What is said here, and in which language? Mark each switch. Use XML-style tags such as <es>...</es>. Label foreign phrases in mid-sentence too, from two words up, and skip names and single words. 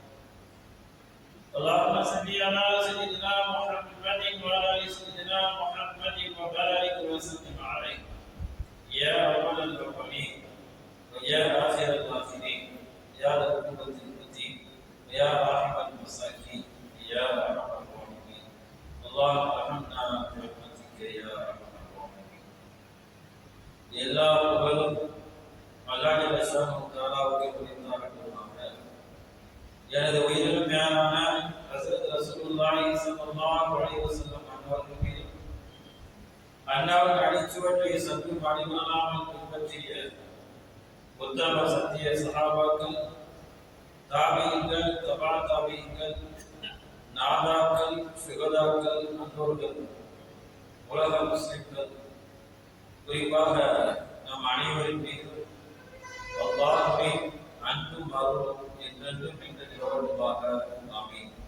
<ar>اللهم صل على سيدنا محمد وعلى ال سيدنا محمد وبارك وسلم عليه يا اول الاولين ويا اخر الاخرين يا ذا القوة المتين ويا راحم المساكين يا ارحم الراحمين. اللهم ارحمنا برحمتك يا ارحم الراحمين.</ar> <ta>எல்லா புகழும் அல்லாஹ் ஜல்லஷானஹு தஆலாவுக்கே உரித்தாகட்டும். எனது உயிரிலும் மேலான ஹஸரத்</ta> <ar>رسول الله صلى الله عليه وسلم</ar> <ta>அவர்கள் மீது அன்னாரின் அடிச்சுவட்டை சத்து பாடிமலாமல் பின்பற்றிய உத்தம சத்திய சஹாபாக்கள், தாபீன்கள், தபா தாபீன்கள், நாதாக்கள், சுகதாக்கள், அன்பர்கள், உலக முஸ்லிம்கள், குறிப்பாக நம் அனைவரின் மீது அல்லாஹ்வின் அன்பும் அருளும் என்றென்றும் நிகழ்வாக ஆமீன்.</ta>